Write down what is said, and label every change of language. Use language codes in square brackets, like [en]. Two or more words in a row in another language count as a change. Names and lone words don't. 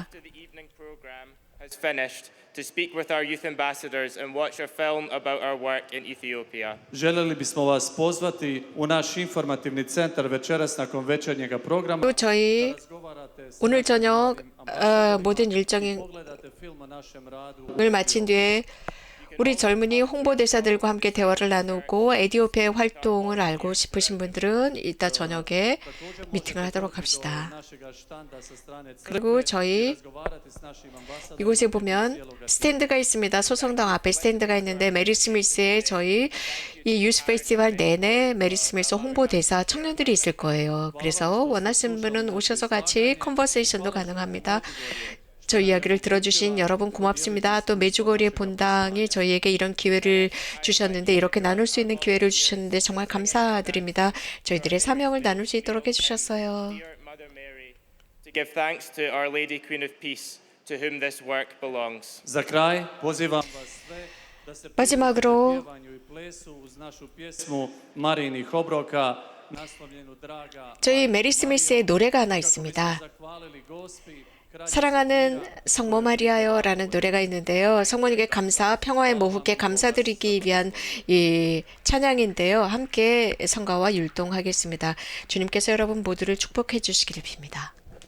[en] After the evening program has finished, to speak with our youth ambassadors and watch a film about our work in Ethiopia. [hr] željeli bismo vas pozvati u naš informativni centar večeras nakon večernjega programa. [ko] 또 저희 [hr] Razgovarate s [ko] 오늘 저녁 모든 일정을 [hr] pogledate film o našem radu. [ko] 마친 뒤에 우리 젊은이 홍보대사들과 함께 대화를 나누고 에티오피아의 활동을 알고 싶으신 분들은 이따 저녁에 미팅을 하도록 합시다. [hr] Našega štanda sa strane crkve [ko] 그리고 저희 [hr] razgovarati s našim ambasadorima. [ko] 이곳에 보면 스탠드가 있습니다. 소성당 앞에 스탠드가 있는데 메리 스미스의 저희 이 [en] youth festival [ko] 내내 메리 스미스 홍보대사 청년들이 있을 거예요. 그래서 원하시는 분은 오셔서 같이 컨버세이션도 가능합니다. 저 이야기를 들어주신 여러분 고맙습니다. 또 매주거리의 본당이 저희에게 이런 기회를 주셨는데 이렇게 나눌 수 있는 기회를 주셨는데 정말 감사드립니다. 저희들의 사명을 나눌 수 있도록 해주셨어요. [en] Dear Mother Mary, to give thanks to Our Lady Queen of Peace, to whom this work belongs. [hr] Za kraj pozivam vas sve da se [ko] 마지막으로 [hr] pridružite pjevanju i plesu uz našu pjesmu Marijinih obroka naslovljenu Draga [ko] 저희 메리 스미스의 노래가 하나 있습니다. [hr] zahvalili Gospi [ko] 사랑하는 성모 마리아요라는 노래가 있는데요. 성모님께 감사, 평화의 모후께 감사드리기 위한 이 찬양인데요. 함께 성가와 율동하겠습니다. 주님께서 여러분 모두를 축복해 주시기를 빕니다.